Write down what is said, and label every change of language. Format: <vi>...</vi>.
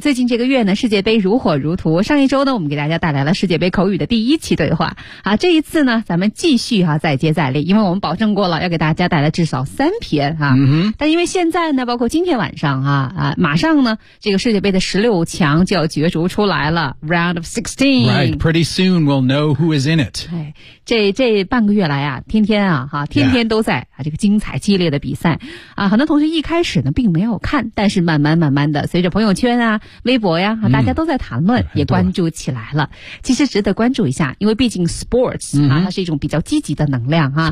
<zh>最近这个月呢，世界杯如火如荼，上一周呢，我们给大家带来了世界杯口语的第一期对话啊，这一次呢，咱们继续啊，再接再厉，因为我们保证过了要给大家带来至少三篇啊。但因为现在呢，包括今天晚上马上呢，这个世界杯的16强就要角逐出来了， Round of 16.</zh> <en>Right, pretty soon we'll know who is in it.</en> <zh>这半个月来啊，天天啊，天天都在、这个精彩激烈的比赛啊。很多同学一开始呢并没有看，但是慢慢的随着朋友圈啊、微博呀、大家都在谈论，也关注起来了。其实值得关注一下，因为毕竟 sports 它是一种比较积极的能量啊。</zh>